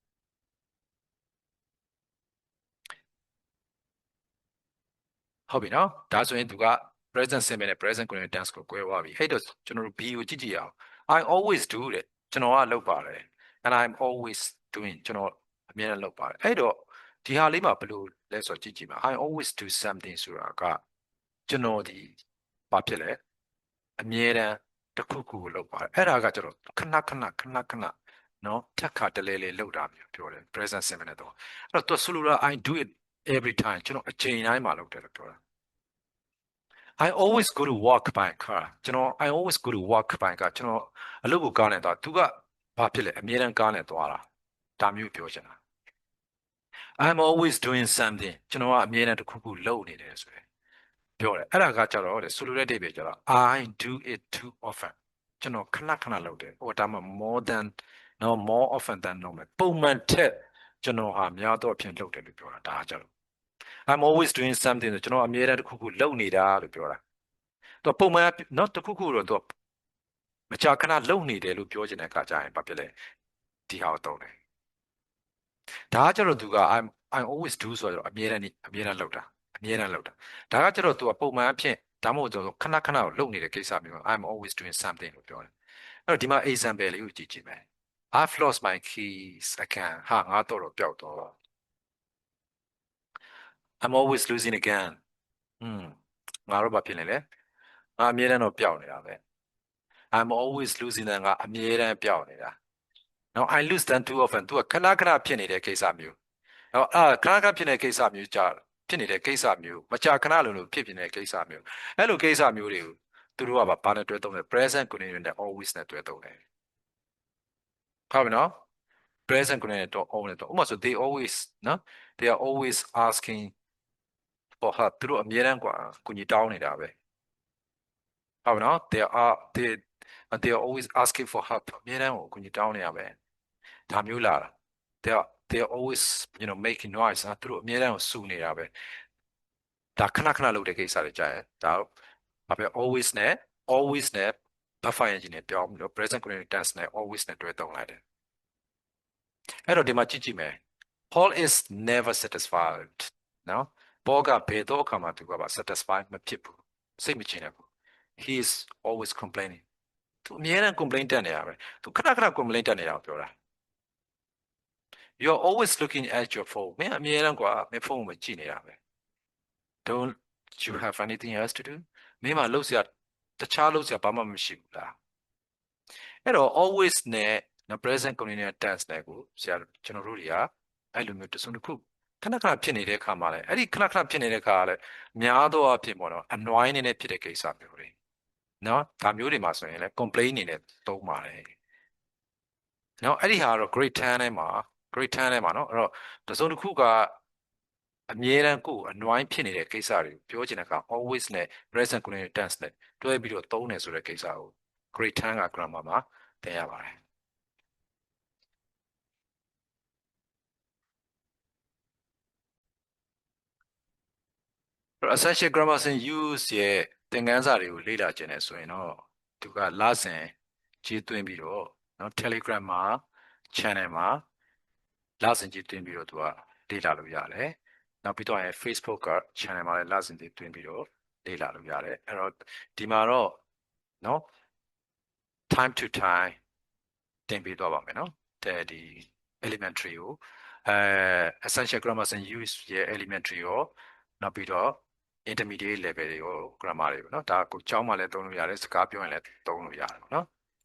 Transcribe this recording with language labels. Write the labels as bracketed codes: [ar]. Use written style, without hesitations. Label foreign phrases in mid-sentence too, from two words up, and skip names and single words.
[my] ဟုတ်ပြီနော်ဒါဆိုရင်သူက [en] present simple [my] နဲ့ [en] present continuous tense [my] ကို꿰သွားပြီအဲ့တော့ကျွန်တော်တို့ B ကိုကြည့်ကြည့်အောင် [en] I always do [my] တဲ့ကျွန်တော်ကလုပ်ပါတယ် [en] and I'm always doing [my] ကျွန်တော်အမြဲတမ်းလုပ်ပါတယ်အဲ့တော့ဒီဟာလေးမှာဘယ်လိုလဲဆိုတော့ကြည့်ကြည့်ပါ [en] I always do something [my] ဆိုတာကကျွန်တော်ဒီဘာဖြစ်လဲအမြဲတမ်းတစ်ခုခုကိုလုပ်ပါတယ်အဲ့ဒါကကျွန်တော်ခဏ နော်ထက်ခါတလဲလေလုပ်တာမျိုးပြောတယ် [en] present simple [my] နဲ့တော့အဲ့တော့သူဆိုလိုတာ [en] I do it every time [my] ကျွန်တော်အချိန်တိုင်းမှာလုပ်တယ်လို့ပြောတာ [en] I always go to work by car [my] ကျွန်တော် [en] I always go to work by car [my] ကျွန်တော်အလုပ်ကိုကားနဲ့သွားသူကဘာဖြစ်လဲအမြဲတမ်းကားနဲ့သွားတာဒါမျိုးပြောချ င်တာ [en] I'm always doing something [my] ကျွန်တော်ကအမြဲတမ်းတစ်ခုခုလုပ်နေတယ်ဆိုရယ်ပြောတယ်အဲ့ဒါကကြတော့တဲ့ဆိုလိုတဲ့အဓိပ္ပာယ်ကြတော့ [en] I do it too often [my] ကျွန်တော်ခဏခဏလုပ်တယ်ဟိုဒါမှ [en] more than no more often than normal [my] ပုံမှန်ထက်ကျွန်တော်ဟာများတော့အဖြစ်လုပ်တယ်လို့ပြောတာဒါကကြတော့ [en] I'm always doing something [my] ဆိုကျွန်တော်အမြဲတ မ်းတစ်ခုခုလုပ်နေတာလို့ပြောတာသူပုံမှန်နော်တစ်ခုခုတော့သူမကြာခဏလုပ်နေတယ်လို့ပြောချင်တဲ့အခါကျရင်ဘာဖြစ်လဲဒီဟာကိုသုံးတယ်ဒါကကြတော့သူက [en] I always do [my] ဆိုတော့အမြဲတမ်းလုပ်တာအမြဲတမ်းလုပ်တာဒါကကြတော့သူကပုံမှန်အဖြစ်ဒါမှမဟုတ်ခဏခဏလုပ်နေတဲ့ကိစ္စမျိုး [en] I'm always doing something [my] လို့ပြောတယ်အဲ့တော့ဒီမှာ example လေးကိုကြည့်ကြည့်မယ် [en] I've lost my keys again [my] ဟာငါတော့ပျောက်တော့ [en] I'm always losing again [my] ငါတော့ဘာဖြစ်နေလဲငါအမြဲတမ်းတော့ပျောက်နေတာပဲ [en] I'm always losing [my] ငါအမြဲတမ်းပျောက်နေတာ [en] Now I lose them too often [my] သူကခဏခဏဖြစ်နေတဲ့ကိစ္စမျိုးနော်ခဏခဏဖြစ်နေတဲ့ကိစ္စမျိုးကြာဖြစ်နေတဲ့ကိစ္စမျိုးမကြာခဏလိုဖြစ်နေတဲ့ကိစ္စမျိုးအဲ့လိုကိစ္စမျိုးတွေကိုသူတို့ကဘာနဲ့တွဲသုံးလဲ [en] present continuous [my] နဲ့ always နဲ့တွဲသုံးတယ်ဟုတ်ပြီနော် [en] present continuous [my] နဲ့ always နဲ့ဥပမာဆို [en] they always [my] နော် [en] they are always asking for help [my] သူတို့အမြဲတမ်းကူညီတောင်းနေတာပဲဟုတ်ပြီနော် [en] they are always asking for help [my] အမြဲတမ်းကိုကူညီတောင်းနေရပဲဒါမျိုးလာတာ [en] they are always making noise [my] နော်သူတို့အမြဲတမ်းကိုစူနေတာပဲဒါခဏခဏလုပ်တဲ့ကိစ္စတွေကြာရင်ဒါဘာပဲ always နဲ့ [en] buffer engine [my] နဲ့ပြောင်းပြီးတော့ [en] present continuous tense [my] နဲ့ always နဲ့တွဲသုံးလိုက်တယ်အဲ့တော့ဒီမှာကြည့် မယ် [en] Paul is never satisfied [my] နော် Paul ကဘယ်တော့မှသူကပါ satisfied မဖြစ်ဘူးစိတ်မချဘူး [en] he is always complaining [my] သူအမြဲတမ်း complain တက်နေရပဲသူခဏခဏ complain တက်နေတာကိုပြောတာ [en] You're always looking at your phone [my] မင်းအမြဲတမ်းမင်းဖုန်းကိုကြည့်နေတာပဲ [en] Don't you have anything else to do [my] မင်းမလုပ်စရာတခြားလုပ်စရာဘာမှမရှိဘူးလားအဲ့ တော့ always နဲ့ [en] present continuous tense [my] နဲ့ကိုဆရာကျွန်တော်တို့တွေကအဲ့လိုမျိုးတစုံတစ်ခုခဏခဏဖြစ်နေတဲ့အခါမှာလည်း အဲ့ဒီခဏခဏဖြစ်နေတဲ့အခါကလည်းများသောအားဖြင့်ပေါ့နော် annoying နေဖြစ်တဲ့ကိစ္စမျိုးတွေနော်ဒါမျိုးတွေမှာဆိုရင်လည်း complain နေနဲ့သုံးပါတယ်နော်အဲ့ဒီဟာကတော့ grade 10ထဲမှာနော်အဲ့တော့တစုံတစ်ခုကအမြဲတမ်းကိုယ် annoying ဖြစ်နေတဲ့ကိစ္စတွေပြောချင်တဲ့အခါ always နဲ့ [en] present continuous tense [my] နဲ့တွဲပြီးတော့သုံးတယ်ဆိုတဲ့ကိစ္စကို grade 10က grammar မှာသင်ရပါတယ် [en] essential grammar in use [my] ရဲ့သင်ခန်းစာတွေကိုလေ့လာခြင်းနဲ့ဆိုရင်တော့သူကလစဉ်ကြီး သွင်းပြီးတော့နော် Telegram မှာ channel မှာလစဉ်ကြီးသွင်းပြီးတော့သူကလေ့လာလို့ရတယ်နောက်ပြီးတော့ Facebook က channel မှာလည်းလစဉ်ကြီးသွင်းပြီးတော့လေ့လာလို့ရတယ်အဲ့တော့ဒီမှာတော့နော် [en] time to time [my] တင်ပေးသွားပါမယ်နော်ဒီ elementary ကို [en] essential grammar in use [my] ရဲ့ elementary ကိုနောက်ပြီးတော့ [en] intermediate level [my] တွေကို grammar တွေပေါ့နော်ဒါကိုကျောင်းမှာလည်းသုံးလို့ရတယ်စကားပြောရင်လည်းသုံးလို့ရတယ်ပေါ့နော်